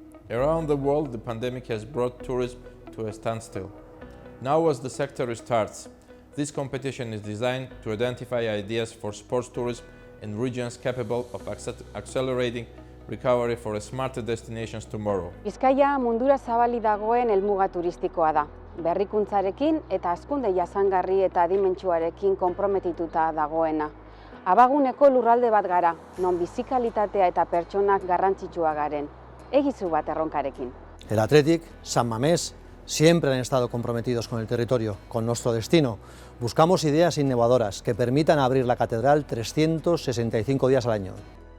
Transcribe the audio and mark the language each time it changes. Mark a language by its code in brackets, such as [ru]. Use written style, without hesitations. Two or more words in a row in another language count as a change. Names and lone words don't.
[en] Around the world, the pandemic has brought tourism to a standstill. Now, as the sector restarts, this competition is designed to identify ideas for sports tourism in regions capable of accelerating recovery for smarter destinations tomorrow. [eu] Bizkaia mundura zabali dagoen helmuga turistikoa da. Berrikuntzarekin eta hazkunde jasangarri eta adimentsuarekin konprometituta dagoena. Abaguneko lurralde bat gara, non bizikalitatea eta pertsonak garrantzitsua garen. Egizu bat erronkarekin. [es] El Athletic, San Mamés, siempre han estado comprometidos con el territorio, con nuestro destino. Buscamos ideas innovadoras que permitan abrir la catedral 365 días al año.